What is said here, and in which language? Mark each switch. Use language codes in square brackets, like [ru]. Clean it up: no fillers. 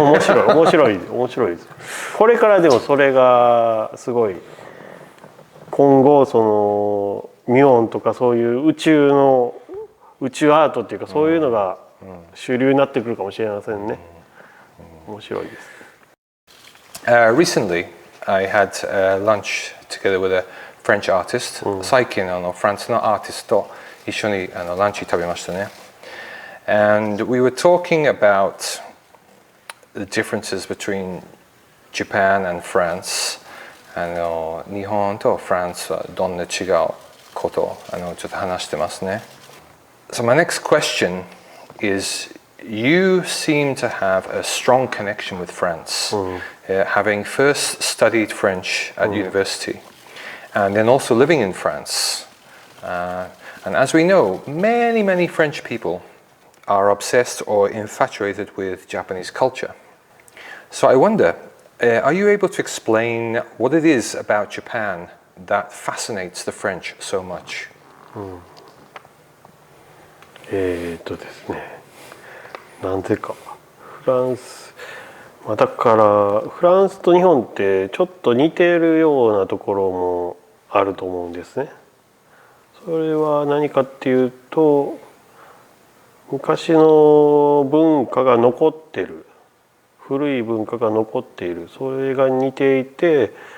[ja] 面白いです。これからでもそれがすごい今後そのミオンとかそういう宇宙アートっていうかそういうのが主流になってくるかもしれませんね。面白いです。 [en] Recently, I had lunch together with a French artist. [ja] 最近フランスのアーティストと一緒にランチ食べましたね。 [en] And we were talking about the differences between Japan and France. [ja] 日本とフランスはどんな違うことをちょっと話してますね。 [en] So my next question is, you seem to have a strong connection with France, having first studied French at university, and then also living in France. And as we know, many French people are obsessed or infatuated with Japanese culture. So I wonder, are you able to explain what it is about Japan that fascinates the French so much? [ja] ですね、なんていうかフランス、だからフランスと日本ってちょっと似ているようなところもあると思うんですね。それは何かっていうと昔の文化が残ってる、古い文化が残っている、それが似ていて、